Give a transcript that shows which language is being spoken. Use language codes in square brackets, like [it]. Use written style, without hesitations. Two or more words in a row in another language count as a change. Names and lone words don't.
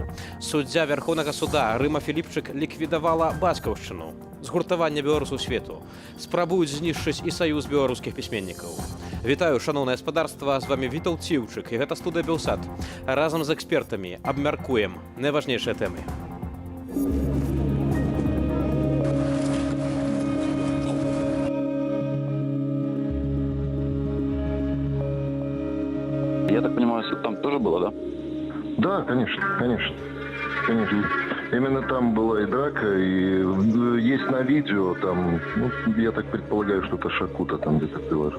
[be] Суддзя Верхоўнага суда Рыма Філіпчык ліквідавала бацькаўшчыну. Згуртаванне беларусаў свету. Спрабуюць знішчыць і саюз беларускіх пісьменнікаў. Вітаю, шаноўнае гаспадарства, з вами Вітаў Ціўчык, і гэта студыя Белсат. Разам з экспертамі абмяркуем найважнейшыя тэмы. [ru] Я так понимаю, там тоже было, да? Да, конечно. Именно там была и драка, и есть на видео, там, ну, я так предполагаю, что это Шакута там где-то приложил.